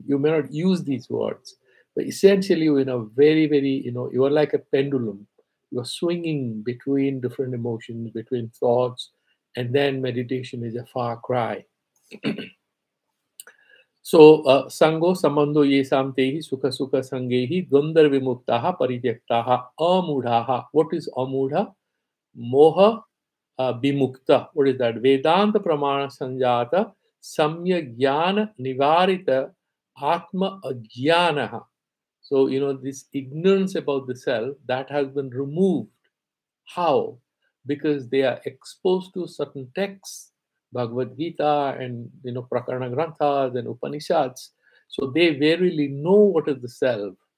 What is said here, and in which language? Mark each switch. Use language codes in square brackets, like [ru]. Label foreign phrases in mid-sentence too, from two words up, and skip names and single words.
[en] You may not use these words, but essentially, very, you are like a pendulum. You are swinging between different emotions, between thoughts, and then meditation is a far cry. So, [sa] sango samando ye samtehi sukha sukha sangehi dvandar vimuktaha parityaktaha amudhaha. [en] What is amudha? [sa] Moha bimukta. [en] What is that? [sa] Vedanta pramana sanjata samya jnana nivarita atma ajnanaha. [en] So, this ignorance about the self that has been removed. How? Because they are exposed to certain texts, Bhagavad Gita and Prakarana Granthas and Upanishads. So they verily know what is the self.